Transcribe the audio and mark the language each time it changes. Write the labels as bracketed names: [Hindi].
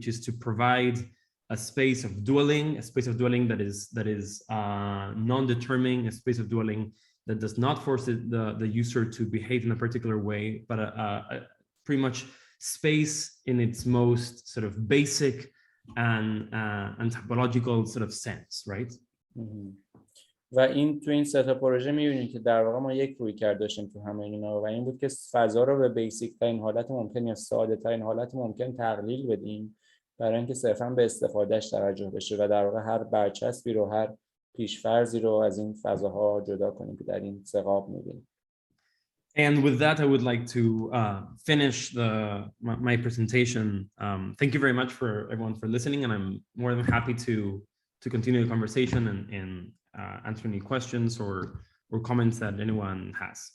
[English] Which is to provide a space of dwelling, that is non-determining, a space of dwelling that does not force the user to behave in a particular way, but a pretty much space in its most sort of basic and typological sort of sense, right? [Persian] و این تو این سه تا پروژه می‌بینید که در واقع ما یک رویکرد داشتیم تو همه اینا و این بود که فضا رو به بیسیک ترین حالت ممکن یا ساده ترین حالت ممکن تقلیل بدیم برای اینکه صرفاً به استفادهش توجه بشه و در واقع هر برچسبی رو، هر پیش‌فرضی رو از این فضاها جدا کنیم که در این سه قاب می‌بینیم. [English] And with that, I would like to finish my presentation. Thank you very much for everyone for listening, and I'm more than happy to continue the conversation and answer any questions or comments that anyone has.